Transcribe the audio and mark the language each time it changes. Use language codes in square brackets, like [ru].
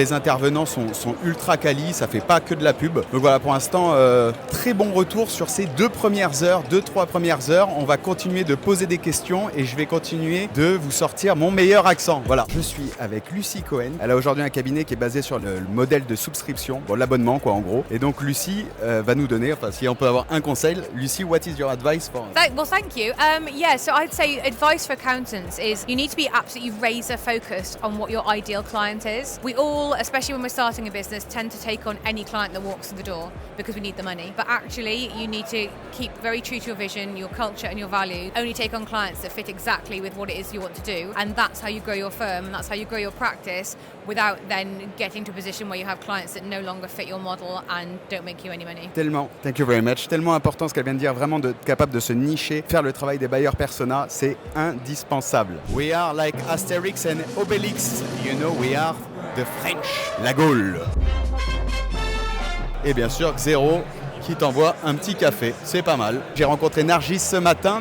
[fr] Les intervenants sont ultra quali, ça fait pas que de la pub. Donc voilà, pour l'instant, très bon retour sur ces 2 3 premières heures. On va continuer de poser des questions et je vais continuer de vous sortir mon meilleur accent. Voilà, je suis avec Lucie Cohen. Elle a aujourd'hui un cabinet qui est basé sur le modèle de souscription, l'abonnement quoi en gros. Et donc Lucie va nous donner, si on peut avoir un conseil. [en] Lucie, what is your advice for us? Well, thank you. So I'd say advice for accountants is you need to be absolutely razor focused on what your ideal client is. We all, especially when we're starting a business, tend to take on any client that walks through the door because we need the money. But actually, you need to keep very true to your vision, your culture and your value. Only take on clients that fit exactly with what it is you want to do. And that's how you grow your firm and that's how you grow your practice without then getting to a position where you have clients that no longer fit your model and don't make you any money. [fr] Tellement, [en] thank you very much. [fr] Tellement important ce qu'elle vient de dire, vraiment d'être capable de se nicher, faire le travail des buyers persona, c'est indispensable. [en] We are like Asterix and Obelix, you know, we are the French, [fr] la Gaule. Et bien sûr, [en] Xero [fr] qui t'envoie un petit café. C'est pas mal. J'ai rencontré Nargis ce matin.